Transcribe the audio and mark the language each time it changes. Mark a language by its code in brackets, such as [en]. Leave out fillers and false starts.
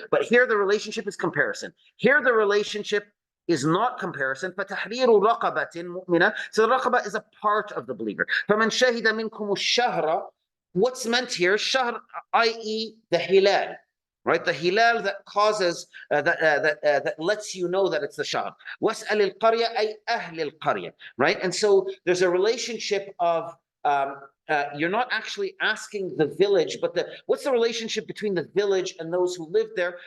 [en] But here the relationship is comparison. Here the relationship is not comparison. [ar] فَتَحْرِيرُ رَقَبَةٍ مُؤْمِنَةٍ. [en] So the raqabah is a part of the believer. [ar] فَمَنْ شَهِدَ مِنْكُمُ الشَّهْرَ. [en] What's meant here? Shahr, i.e. the hilal. Right, the hilal that causes that lets you know that it's the shahr. [ar] وَاسْأَلِ الْقَرْيَةَ أي أهل القرية. [en] Right, and so there's a relationship of you're not actually asking the village, but what's the relationship between the village and those who live there?